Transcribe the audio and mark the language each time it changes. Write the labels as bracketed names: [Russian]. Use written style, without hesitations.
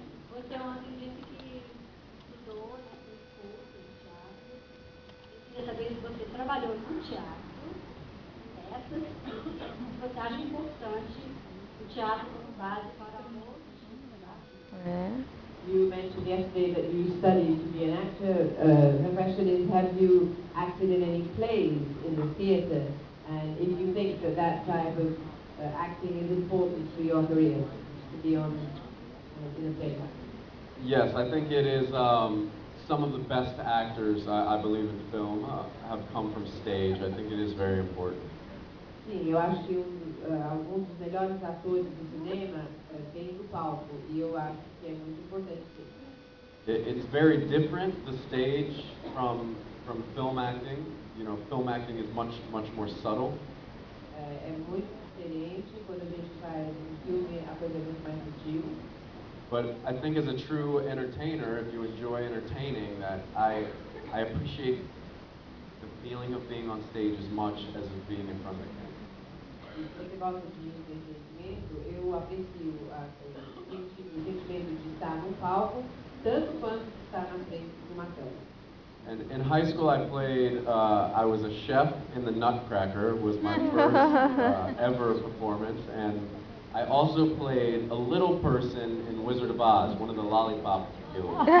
[Portuguese] Você ontem disse que estudou, né, fez curso de teatro. Eu queria saber se você trabalhou no teatro, peças, se você acha importante o teatro como base para outros tipos de arte. [English] You mentioned yesterday that you studied to be an actor. Her question is, have you acted in any plays in the theatre? And if you think that type of acting is important for your career, to be on in a play. Yes, I think it is. Some of the best actors, I believe, in film have come from stage. I think it is very important. [Portuguese] Sim, eu acho que alguns dos melhores atores do cinema vêm do palco e eu acho que é muito importante sim. [English] It's very different, the stage, from film acting. You know, film acting is much more subtle. [Portuguese] É muito diferente quando a gente faz um filme, a coisa é muito mais sutil. [English] But I think as a true entertainer, if you enjoy entertaining, that I appreciate the feeling of being on stage as much as of being in front of the camera. [Portuguese] E se você gosta de entretenimento, eu aprecio o sentimento de estar no palco, tanto quanto de estar na frente de uma câmera. [English] And in high school, I was a chef in the Nutcracker, was my first ever performance, and I also played a little person in Wizard of Oz, one of the lollipop guilds.